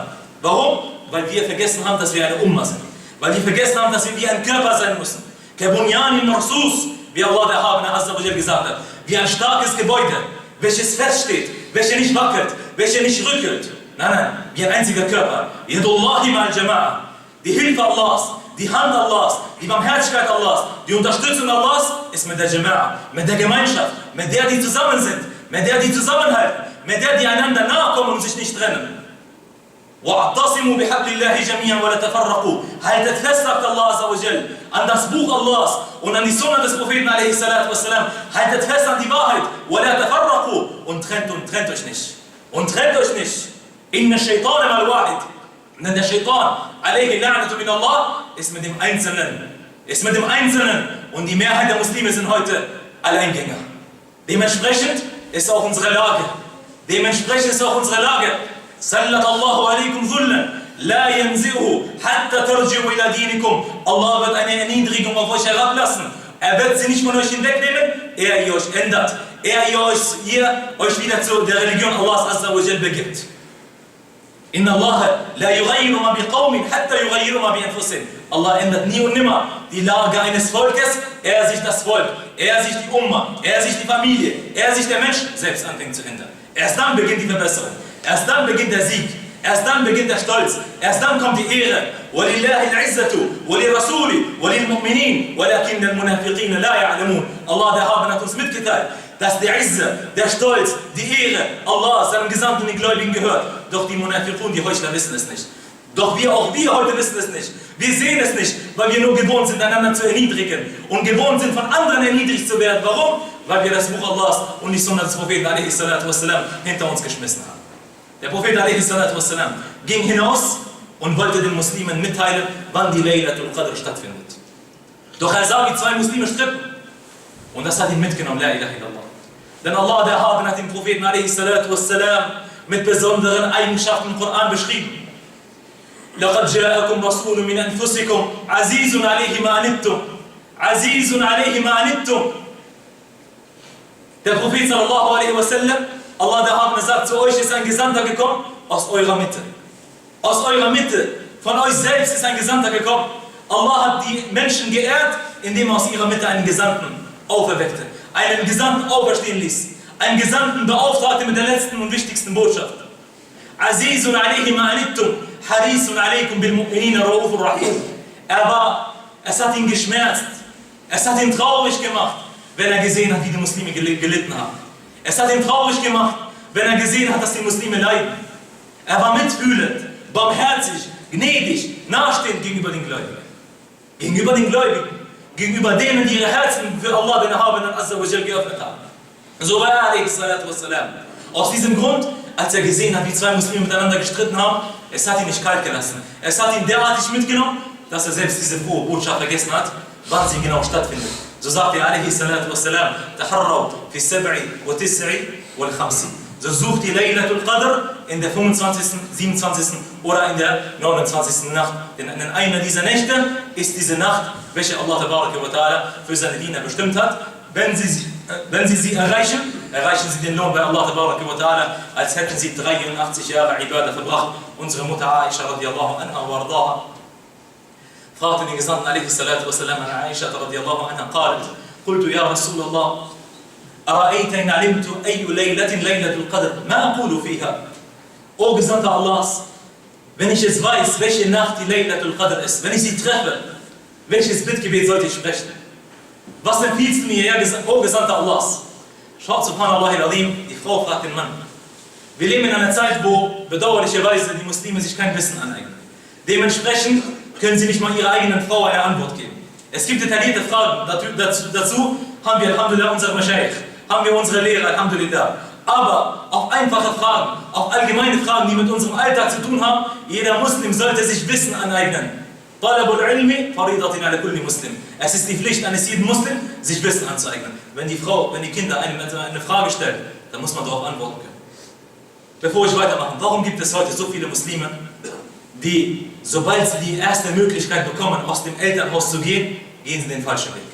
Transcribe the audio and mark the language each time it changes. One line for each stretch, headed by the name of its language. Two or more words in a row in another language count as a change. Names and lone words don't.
German: Warum? Weil wir vergessen haben, dass wir eine Umma sind. Weil wir vergessen haben, dass wir wie ein Körper sein müssen.
Arabic: كبنيان مرصوص,
German: wie Allah der Erhabene
Arabic: عز وجل
German: gesagt hat. Wie ein starkes Gebäude, welches feststeht, welches nicht wackelt, welches nicht rückelt. Nein, wie ein einziger Körper.
Arabic: يد الله مع الجماعة.
German: Die Hilfe Allahs, die Hand Allahs, die Barmherzigkeit Allahs, die Unterstützung Allahs ist mit der Jama'a, mit der Gemeinschaft, mit der die zusammen sind, mit der die zusammenhalten, mit der die einander nahe kommen und sich nicht trennen.
Arabic: وَاعْتَصِمُوا بِحَبْلِ اللَّهِ جَمِيعًا وَلَا تَفَرَّقُوا.
German: Haltet fest, sagt Allah
Arabic: عز وجل,
German: an das Buch Allahs und an die Sunna des Propheten
Arabic: عليه الصلاة والسلام.
German: Haltet fest an die Wahrheit.
Arabic: وَلَا تَفَرَّقُوا.
German: Und trennt euch nicht. Und trennt euch nicht.
Arabic: إِنَّ الشَّيْطَانَ مَعَ الْوَاحِدِ.
German: Denn der Shaitan,
Arabic: عليه لعنة من الله,
German: ist mit dem Einzelnen. Und die Mehrheit der Muslime sind heute Alleingänger. Dementsprechend ist auch unsere Lage.
Arabic: سلط الله عليكم ذلا لا ينزعه حتى ترجعوا إلى دينكم.
German: Allah wird eine Erniedrigung auf euch herablassen. Er wird sie nicht von euch hinwegnehmen, ehe ihr euch ändert, ehe ihr euch wieder zu der Religion Allahs
Arabic: عز وجل
German: begibt.
Arabic: إن الله لا يغير ما بقوم حتى يغيروا ما بأنفسهم.
German: Allah ändert nie und nimmer die Lage eines Volkes, ehe sich das Volk, ehe sich die Umma, ehe sich die Familie, ehe sich der Mensch selbst anfängt zu ändern. Erst dann beginnt die Verbesserung. Erst dann beginnt der Sieg, erst dann beginnt der Stolz, erst dann kommt die Ehre.
Arabic: وَلِلَّهِ الْعِزَّةُ وَلِرَسُولِ وَلِلْمُؤْمِنِينَ وَلَكِنَّ الْمُنَافِقِينَ لَا يَعْلَمُونَ.
German: Allah der Erhabene hat uns mitgeteilt, dass der Izze, der Stolz, die Ehre, Allah, seinem Gesandten, den Gläubigen gehört. Doch die Munafiqun, die Heuchler, wissen es nicht. Doch auch wir heute wissen es nicht. Wir sehen es nicht, weil wir nur gewohnt sind, einander zu erniedrigen und gewohnt sind, von anderen erniedrigt zu werden. Warum? Weil wir das Buch Allahs und die Sunna des Propheten a.s.w. hinter uns geschmissen haben. Der Prophet a.s.w. ging hinaus und wollte den Muslimen mitteilen, wann die Laylatul Qadr stattfindet. Doch er sah, wie zwei Muslime stritten. Und das hat ihn mitgenommen,
Arabic: لا إله إلا الله.
German: Denn Allah, der Erhaben, hat den Propheten a.s.w. mit besonderen Eigenschaften im Koran beschrieben.
Arabic: لَقَدْ جَاءَكُمْ رَسُولٌ مِنْ أَنفُسِكُمْ عَزِيزٌ عَلَيْهِ مَا عَنِتُّمْ عَزِيزٌ عَلَيْهِ مَا عَنِتُّمْ.
German: Der Prophet
Arabic: صلى الله عليه وسلم,
German: Allah der Erhabene sagt, zu euch ist ein Gesandter gekommen aus eurer Mitte. Aus eurer Mitte, von euch selbst ist ein Gesandter gekommen. Allah hat die Menschen geehrt, indem er aus ihrer Mitte einen Gesandten auferweckte, einen Gesandten auferstehen ließ, einen Gesandten beauftragte mit der letzten und wichtigsten Botschaft.
Arabic: عزيز عليه ما عنتم، حريص عليكم بالمؤمنين رؤوف رحيم.
German: Es hat ihn geschmerzt, es hat ihn traurig gemacht, wenn er gesehen hat, wie die Muslime gelitten haben. Es hat ihn traurig gemacht, wenn er gesehen hat, dass die Muslime leiden. Er war mitfühlend, barmherzig, gnädig, nahestehend gegenüber den Gläubigen. Gegenüber den Gläubigen, gegenüber denen, die ihre Herzen für Allah, den Erhabenen
Arabic: عز وجل,
German: geöffnet haben. So war er, a.s.w. Aus diesem Grund, als er gesehen hat, wie zwei Muslime miteinander gestritten haben, es hat ihn nicht kalt gelassen. Es hat ihn derartig mitgenommen, dass er selbst diese frohe Botschaft vergessen hat, wann sie genau stattfindet. So sagt er, a.s.w.
Arabic: تحروا في سبع وتسع والخمس.
German: So sucht die Laylatul Qadr in der 25., 27. oder in der 29. Nacht. Denn in einer dieser Nächte ist diese Nacht, welche Allah
Arabic: تبارك وتعالى
German: für seine Diener bestimmt hat. Wenn sie sie erreichen, erreichen sie den Lohn bei Allah
Arabic: تبارك وتعالى,
German: als hätten sie 83 Jahre Ibadah verbracht. Unsere Mutter Aisha
Arabic: رضي الله عنها وأرضاها
German: fragte den Gesandten a.s.w.
Arabic: عن عائشة رضي الله عنها, قالت, قلت يا رسول الله أرأيت إن علمت أي ليلة ليلة القدر ما أقول فيها.
German: O Gesandter Allahs, wenn ich jetzt weiß, welche Nacht die Laylatul Qadr ist, wenn ich sie treffe, welches Bittgebet sollte ich sprechen? Was empfiehlst du mir, ja, O Gesandter Allahs? Schaut,
Arabic: سبحان الله العظيم,
German: die Frau fragt den Mann. Wir leben in einer Zeit, wo bedauerlicherweise die Muslime sich kein Wissen aneignen. Dementsprechend können sie nicht mal ihrer eigenen Frau eine Antwort geben. Es gibt detaillierte Fragen, dazu haben wir, alhamdulillah, unsere Mashaykh, haben wir unsere Lehrer, alhamdulillah. Aber auf einfache Fragen, auf allgemeine Fragen, die mit unserem Alltag zu tun haben, jeder Muslim sollte sich Wissen aneignen.
Arabic: طلب العلم فريضة على كل مسلم.
German: Es ist die Pflicht eines jeden Muslim, sich Wissen anzueignen. Wenn die Kinder eine Frage stellen, dann muss man darauf antworten können. Bevor ich weitermache, warum gibt es heute so viele Muslime, die, sobald sie die erste Möglichkeit bekommen, aus dem Elternhaus zu gehen, gehen sie den falschen Weg?